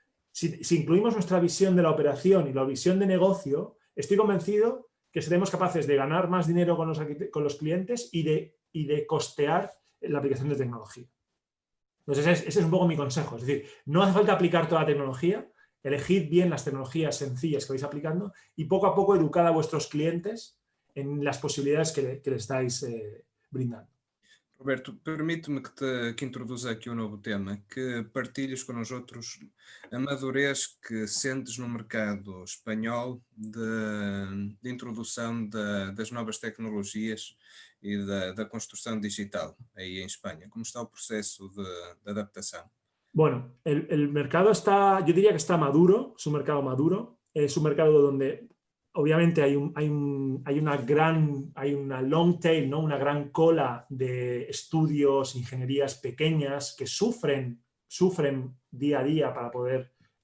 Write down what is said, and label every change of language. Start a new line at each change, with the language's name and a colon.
Spanish: Si incluimos nuestra visión de la operación y la visión de negocio, estoy convencido que seremos capaces de ganar más dinero con los clientes y de costear la aplicación de tecnología. Entonces, ese es un poco mi consejo. Es decir, no hace falta aplicar toda la tecnología, elegid bien las tecnologías sencillas que vais aplicando y poco a poco educad a vuestros clientes en las posibilidades que le estáis brindando.
Portuguese: Roberto, permite-me que introduza aqui um novo tema, que partilhes com nós outros a madurez que sentes no mercado espanhol de introdução das novas tecnologias e da construção digital aí em Espanha. Como está o processo de adaptação?
Spanish: Bueno, el mercado yo diría que está maduro, es un mercado maduro, es un mercado donde obviamente hay una long tail, ¿no? Una gran cola de estudios, ingenierías pequeñas que sufren día a día para poder